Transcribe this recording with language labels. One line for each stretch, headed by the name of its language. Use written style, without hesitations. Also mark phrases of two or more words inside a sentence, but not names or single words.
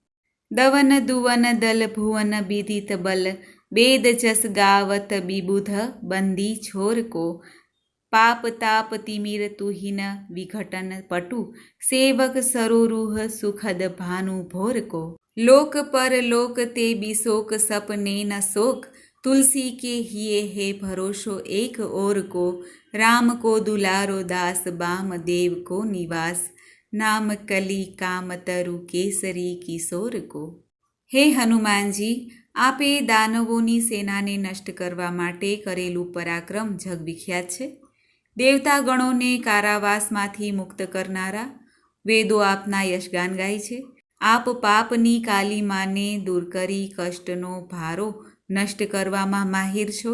Braj: दवन दुवन दल भुवन बिदित बल, बेद जस गावत बिबुध बंदी छोर को, पाप ताप तिमिर तुहिन विघटन पटु, सेवक सरोरुह सुखद भानु भोर को, लोक पर लोक ते बिशोक सपने न शोक, तुलसी के हिये है भरोसो एक और को, राम को दुलारो दास बाम देव को निवास, नाम कली काम तरु केसरी किशोर को.
Gujarati: હે હનુમાનજી, આપે દાનવોની સેનાને નષ્ટ કરવા માટે કરેલું પરાક્રમ જગવિખ્યાત છે. દેવતા ગણોને કારાવાસમાંથી મુક્ત કરનારા વેદો આપના યશગાન ગાય છે. આપ પાપની કાલીમાને દૂર કરી કષ્ટનો ભારો નષ્ટ કરવામાં માહિર છો.